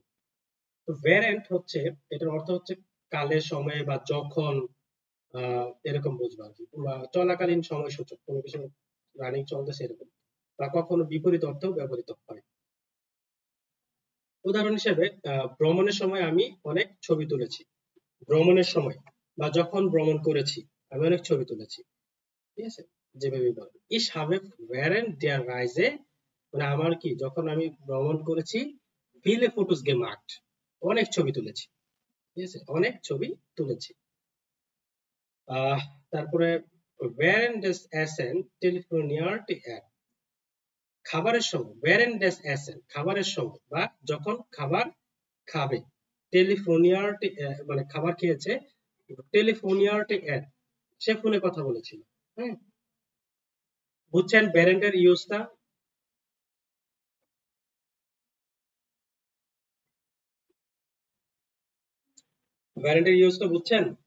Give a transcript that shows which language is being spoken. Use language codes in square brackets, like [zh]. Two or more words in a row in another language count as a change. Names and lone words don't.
[bn] তো ভ্যারেন্ট হচ্ছে, এটার অর্থ হচ্ছে কালের সময় বা যখন, এরকম বুঝবো আর কি, বা চলাকালীন সময় সূচক, কোনো কিছু রানিং চলতেছে এরকম, বা কখনো বিপরীত অর্থেও ব্যবহৃত হয়। উদাহরণ হিসেবে ভ্রমণের সময় আমি অনেক ছবি তুলেছি, ভ্রমণের সময় বা যখন ভ্রমণ করেছি আমি অনেক ছবি তুলেছি, ঠিক আছে, যেভাবে বলেন [de] ich habe während der Reise, [bn] মানে আমার কি যখন আমি ভ্রমণ করেছি, [de] viele Fotos gemacht, [bn] অনেক ছবি তুলেছি, ঠিক আছে, অনেক ছবি তুলেছি। আহ তারপরে [de] während des Essen telefonierte er, [bn] খাবারের সময় [de] während des Essen, [bn] খাবারের সময় বা যখন খাবার খাবে, টেলিফোনিয়ার্ট মানে খাবার খেয়েছে, [de] telefoniert er, [bn] সে ফোনে কথা বলেছিল। হ্যাঁ, বুঝছেন ব্যারেন্টের ইউজটা? ব্যারেন্টের ইউজটা বুঝছেন?